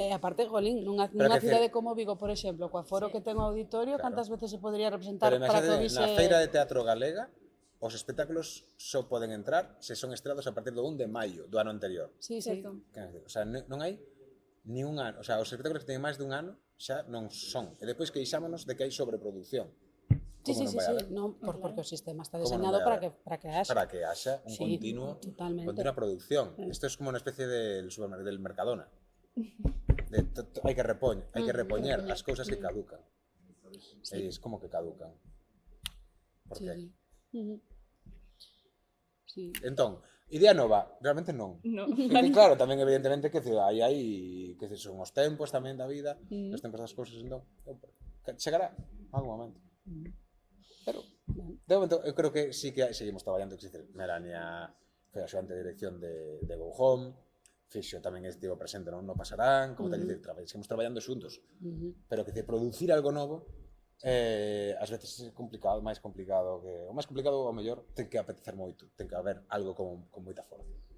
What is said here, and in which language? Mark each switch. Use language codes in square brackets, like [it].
[gl] aparte, jolín, nunha cidade como Vigo, por exemplo, coa foro que ten o auditorio, cantas veces se podría representar para que vise... Na Feira de Teatro Galega, os espectáculos só poden entrar se son estreados a partir do 1 de maio do ano anterior. Sí. O sea, non hai ni un ano, o sea, os espectáculos que teñen máis dun ano xa non son. E depois queixámonos de que hai sobreproducción. Sí, no, porque o sistema está diseñado para que haxa un continua producción. [es] Esto es como una especie del Mercadona. [gl] Hai que repoñer as cousas que caducan. E [es] es como que caducan. Por qué? [gl] Entón, idea nova, realmente non. Claro, tamén evidentemente que hai que son os tempos tamén da vida, os tempos das cousas, entón chegará algún momento. Pero, de momento, eu creo que sí que seguimos traballando. Melania foi a axudante de dirección de Go Home, Fixo tamén estivo presente non Pasarán, como tal, seguimos traballando xuntos. Pero que producir algo novo, ás veces é complicado, o máis complicado ao mellor ten que apetecer moito, ten que haber algo con moita forza.